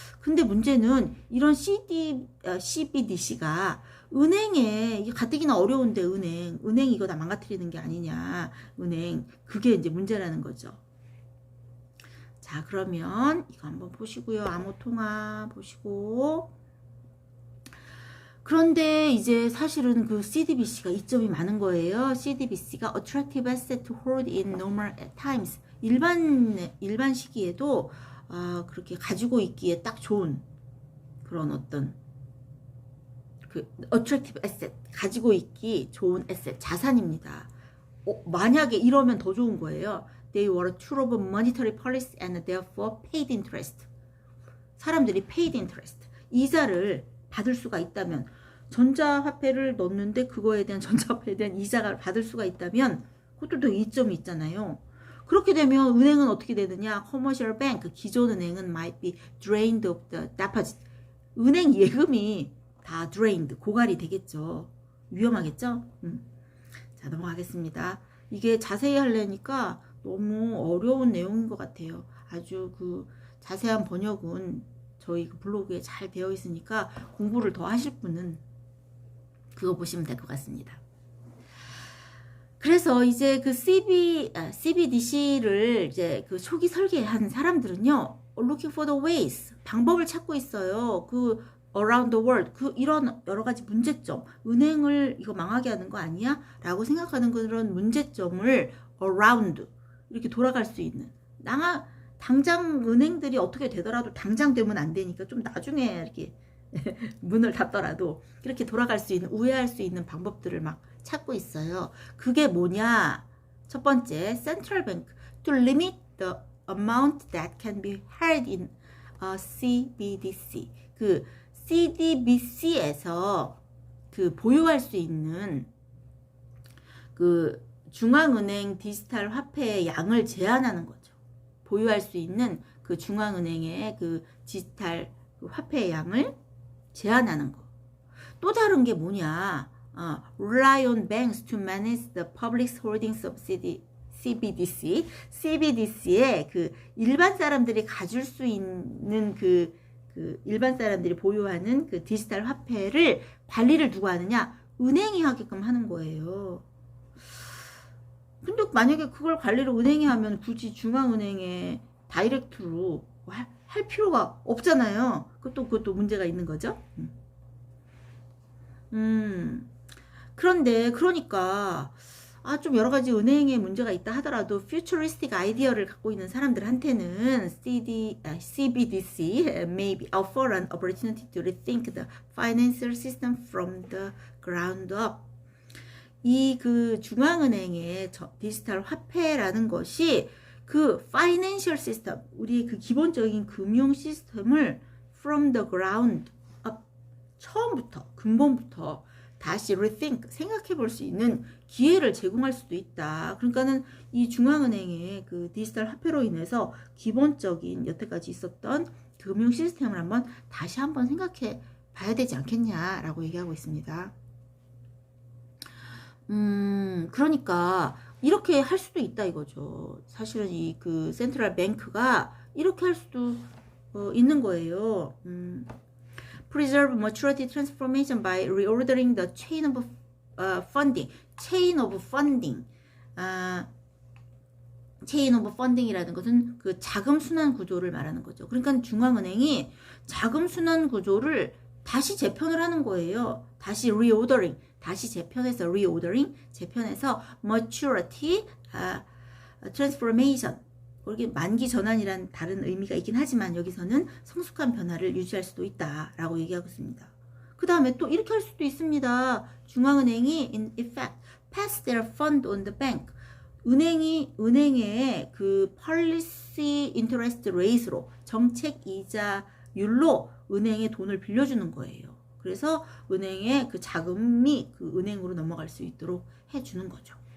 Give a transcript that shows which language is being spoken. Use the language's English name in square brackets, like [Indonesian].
[Korean] 근데 문제는 이런 CBDC가 은행에, 가뜩이나 어려운데 은행이 이거 다 망가뜨리는 게 아니냐. 그게 이제 문제라는 거죠. 자, 그러면 이거 한번 보시고요. 암호통화 보시고. 그런데 이제 사실은 그 CDBC가 이점이 많은 거예요. [English] CDBC가 attractive asset to hold in normal times. [Korean] 일반 시기에도 그렇게 가지고 있기에 딱 좋은 그런 어떤 [English] attractive asset, [Korean] 가지고 있기 좋은 에셋, 자산입니다. 만약에 이러면 더 좋은 거예요. [English] They were a tool of monetary policy and therefore paid interest. [Korean] 사람들이 [English] paid interest, [Korean] 이자를 받을 수가 있다면, 전자화폐를 넣는데 그거에 대한 전자화폐에 대한 이자가 받을 수가 있다면 그것도 또 이점이 있잖아요. 그렇게 되면 은행은 어떻게 되느냐? [English] Commercial bank, [Korean] 기존 은행은 [English] might be drained of the deposit. [Korean] 은행 예금이 다 drained, 고갈이 되겠죠. 위험하겠죠? 자, 넘어가겠습니다. 이게 자세히 하려니까 너무 어려운 내용인 것 같아요. 아주 자세한 번역은 저희 블로그에 잘 되어 있으니까 공부를 더 하실 분은 그거 보시면 될 것 같습니다. 그래서 이제 CBDC를 이제 초기 설계한 사람들은요, [English] looking for the ways, [Korean] 방법을 찾고 있어요. [English] around the world, [Korean] 이런 여러 가지 문제점, 은행을 이거 망하게 하는 거 아니야? 라고 생각하는 그런 문제점을 around, 이렇게 돌아갈 수 있는, 당장 은행들이 어떻게 되더라도 당장 되면 안 되니까 좀 나중에 이렇게 문을 닫더라도 이렇게 돌아갈 수 있는, 우회할 수 있는 방법들을 막 찾고 있어요. 그게 뭐냐? 첫 번째, [English] central bank to limit the amount that can be held in a CBDC. [Korean] CDBC에서 보유할 수 있는 중앙은행 디지털 화폐의 양을 제한하는 거죠. 보유할 수 있는 중앙은행의 디지털 화폐의 양을 제한하는 거. 또 다른 게 뭐냐? [English] Rely on banks to manage the public holdings of CBDC. [Korean] CBDC에 일반 사람들이 가질 수 있는 그 일반 사람들이 보유하는 그 디지털 화폐를 관리를 누가 하느냐? 은행이 하게끔 하는 거예요. 근데 만약에 그걸 관리를 은행이 하면 굳이 중앙은행에 다이렉트로 할 필요가 없잖아요. 그것도 문제가 있는 거죠. 그런데 그러니까 좀 여러 가지 은행에 문제가 있다 하더라도 [English] futuristic [Korean] 아이디어를 갖고 있는 사람들한테는 [English] CBDC may offer an opportunity to rethink the financial system from the ground up. [Korean] 이 그 중앙은행의 디지털 화폐라는 것이 그 파이낸셜 시스템, 우리의 그 기본적인 금융 시스템을 [English] from the ground up, [Korean] 처음부터, 근본부터 다시 rethink, 생각해 볼 수 있는 기회를 제공할 수도 있다. 그러니까는 이 중앙은행의 그 디지털 화폐로 인해서 기본적인 여태까지 있었던 금융 시스템을 다시 한번 생각해 봐야 되지 않겠냐라고 얘기하고 있습니다. 그러니까 이렇게 할 수도 있다 이거죠. 사실은 이 그 센트럴 뱅크가 이렇게 할 수도 있는 거예요. [English] Preserve maturity transformation by reordering the chain of funding. Chain of funding. chain of funding [Korean] 이라는 것은 그 자금 순환 구조를 말하는 거죠. 그러니까 중앙은행이 자금 순환 구조를 다시 재편을 하는 거예요. 다시 reordering. 다시 재편해서 reordering, 재편해서 maturity, transformation. 이게 만기 전환이란 다른 의미가 있긴 하지만 여기서는 성숙한 변화를 유지할 수도 있다라고 얘기하고 있습니다. 그 다음에 또 이렇게 할 수도 있습니다. 중앙은행이 [English] in effect pass their fund on the bank. [Korean] 은행의 그 policy interest rate로 정책 이자율로 은행에 돈을 빌려주는 거예요. 그래서 은행의 그 자금이 그 은행으로 넘어갈 수 있도록 해주는 거죠.